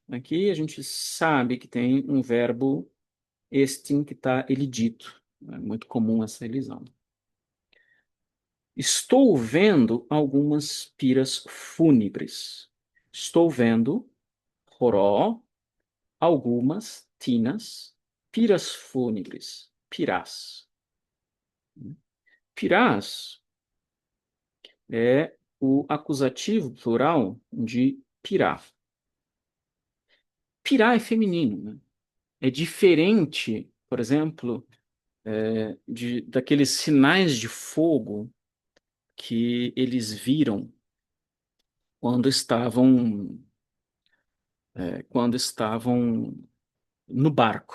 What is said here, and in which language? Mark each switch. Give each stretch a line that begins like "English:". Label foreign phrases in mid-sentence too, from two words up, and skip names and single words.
Portuguese: Aqui a gente sabe que tem um verbo estin que está elidito. É muito comum essa elisão. Estou vendo algumas piras fúnebres. Estou vendo, roró, algumas tinas, piras fúnebres, pirás. Pirás é o acusativo plural de pirá. Pirá é feminino, né? É diferente, por exemplo, daqueles sinais de fogo que eles viram quando estavam quando estavam no barco.